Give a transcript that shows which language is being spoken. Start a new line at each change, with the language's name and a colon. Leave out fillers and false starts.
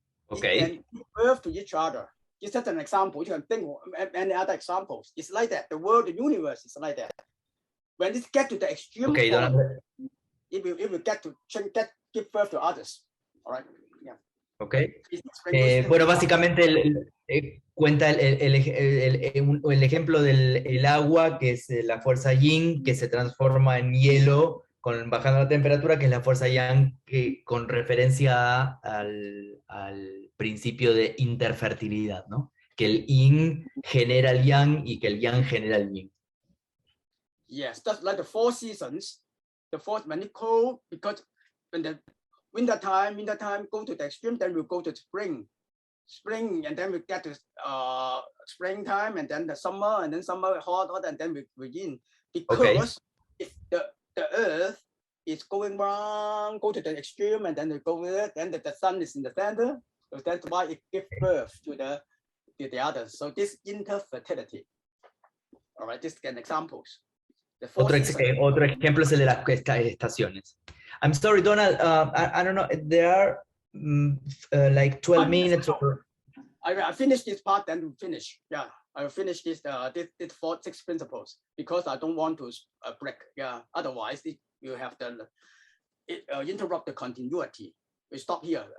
English: Okay. It can give birth to each other. Just as an example, you can think of any other examples. It's like that. The world, the universe is like that. When it gets to the extreme Okay, point, it will get to give birth to others. All right. Yeah. Okay.
Spanish: Bueno, básicamente cuenta el ejemplo del agua, que es la fuerza yin, que se transforma en hielo bajando la temperatura, que es la fuerza yang, que, con referencia al principio de interfertilidad, ¿no? Que el yin genera el yang y que el yang genera el yin.
English: Yes, that's like the 4 seasons. The fourth, when it's cold, because when the winter time go to the extreme, then we'll go to spring, and then we get to springtime, and then the summer, and then summer hot, and then we yin. Because if the earth is going around, go to the extreme, and then we go there, then the sun is in the center, so that's why it gives birth to the others. So this interfertility. All right, this is examples.
Spanish: Otro ejemplo es el de las estaciones.
English: I'm sorry, Donald, I don't know, there are like 12 minutes or... I finished this part, then we'll finish. Yeah, I will finish this 6 principles, because I don't want to break.
Spanish: Yeah, otherwise you have to interrupt the continuity. We stop here.